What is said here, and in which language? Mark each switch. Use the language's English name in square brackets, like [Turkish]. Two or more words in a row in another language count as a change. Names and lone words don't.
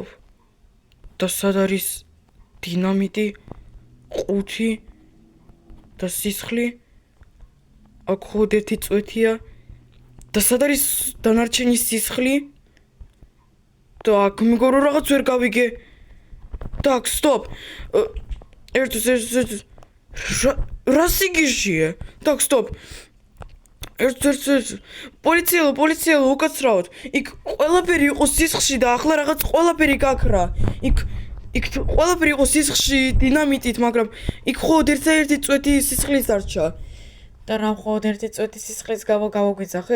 [Georgian] და სად არის დინამიტი, ყუთი და სისხლი? აქ ხოდ ერთი წვეთია და სად არის დანარჩენი სისხლი? Так, მეგობრებო, რაღაც ვერ გავიგე. [Russian] Так, стоп. [Georgian] ერთ რა სიგიჟია? [Russian] Так, стоп. [Georgian] ერთ პოლიციელო, უკაცრავად. იქ ყველაფერი იყო სისხლში და ახლა რაღაც ყველაფერი გაქრა. იქ ყველაფერი იყო სისხლში, დინამიტით, მაგრამ იქ ხოდ ერთი წვეთი სისხლის დარჩა. და რა მხოლოდ ერთი წვეთი სისხლის გამო გამოგვიძახეთ?